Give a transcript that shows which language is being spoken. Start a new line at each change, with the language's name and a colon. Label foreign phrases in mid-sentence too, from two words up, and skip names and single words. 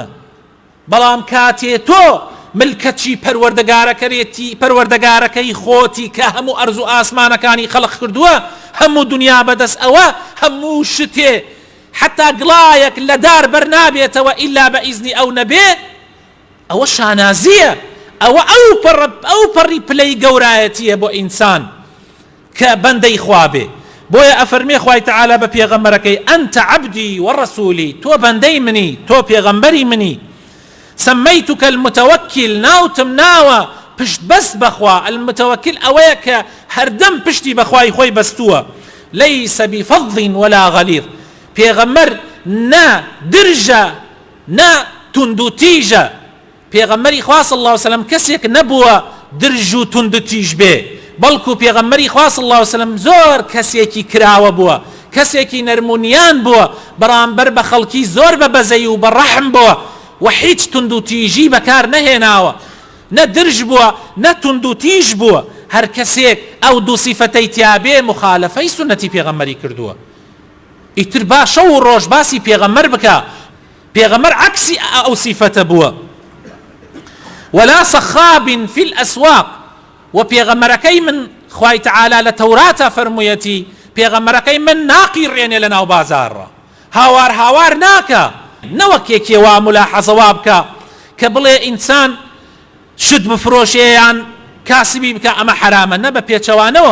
Central Kurdish: بەڵام کاتێ تۆ ملکەتی پەروەردگارەکەی خۆتی کە هەموو ئەرز و ئاسمانەکانی خەڵق کردووە هەموو دنیا بەدەست ئەوە هەموو شتێ حتا گڵایەک لە دار بەرنابێتەوە ئیلا بە ئیزنی ئەو نەبێ، ئەوە شانازیە، ئەوە ئەو پەڕی پلەی گەورایەتیە بۆ ئینسان کە بەندەی خوا بێ. بۆیە ئەفەرمێ خوای تەعالا بە پێغەمبەرەکەی
Arabic: ئەنتە عەبدی وەڕەسوولی،
Central Kurdish: تۆ بەندەی منی، تۆ پێغەمبەری منی.
Arabic: سميتك المتوكل
Central Kurdish: ناوتم ناوە پشت بەست بەخوا. المتوكل ئەوەیە کە هەردەم پشتی بەخوای خۆی بەستووە.
Arabic: ليس بفظ ولا غليظ.
Central Kurdish: پێغەمبەر نا درژە نا توندوتیژە. پێغەمبەری خوا
Arabic: صلی الله عليه وسلم
Central Kurdish: کەسێک نەبووە درژ و توندوتیژ بێ، بەڵکو پێغەمبەری خوا
Arabic: صلی الله عليه وسلم
Central Kurdish: زۆر کەسێکی کراوە بووە، کەسێکی نەرمونیان بووە، بەرامبەر بە خەڵکی زۆر بە بەزەی و بەڕەحم بووە و هیچ توندوتیژی بەکار نەهێناوە، نە درژ بووە نە توندوتیژ بووە. هەر کەسێک ئەو دوو سیفەتەی تیابێ مخالەفەی سونەتی پێغەمبەری کردووە. ئیتر با شەو و ڕۆژ باسی پێغەمبەر بکە، پێغەمبەر عەکسی ئەو سیفەتە بووە.
Arabic: ولا صخاب في الأسواق.
Central Kurdish: و پێغەمبەرەکەی من خوای تەعالا لە تەوراتە فەرموویەتی پێغەمبەرەکەی من ناقیڕێنێ لە ناو بازاڕە، هاوار هاوار ناکە، نەوەکێکی وا ملاحەزەوا بکە کە بڵێ ئینسان شت بفرۆشێیان کاسبی بکە ئەمە حرامە، نە بە پێچەوانەوە.